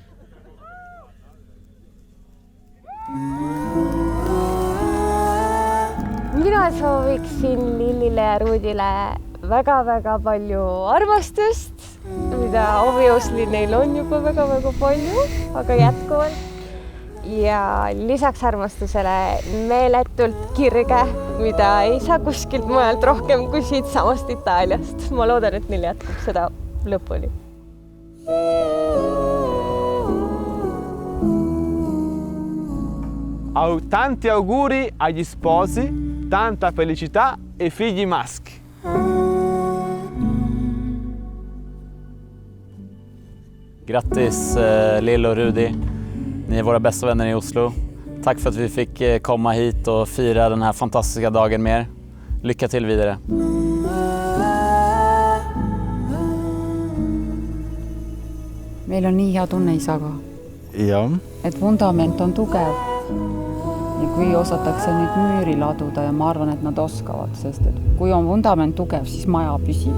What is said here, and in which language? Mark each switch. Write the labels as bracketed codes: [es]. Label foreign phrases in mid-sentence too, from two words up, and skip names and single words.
[et] Mina sooviksin Lillile ja Ruudile väga-väga palju armastust, mida obviously neil on juba väga-väga palju, aga jätkuvalt. Ja lisaks armastusele meeletult kirge, mida ei saa kuskilt mujalt rohkem kui siit samast Itaaliast. Ma loodan, et neil jätkub seda lõpuni. [it] Tanti auguri agli sposi, tanta felicità e figli maschi. [sv] Grattis Lill och Rudi. Ni är våra bästa vänner i Oslo. Tack för att vi fick komma hit och fira den här fantastiska dagen med er. Lycka till vidare. [et] Meil on nii hea tunne isaga. Ja. Et fundament on tugev. Ja kui osatakse nüüd müüri laduda ja ma arvan, et nad oskavad, sest et kui on fundament tugev, siis maja püsib.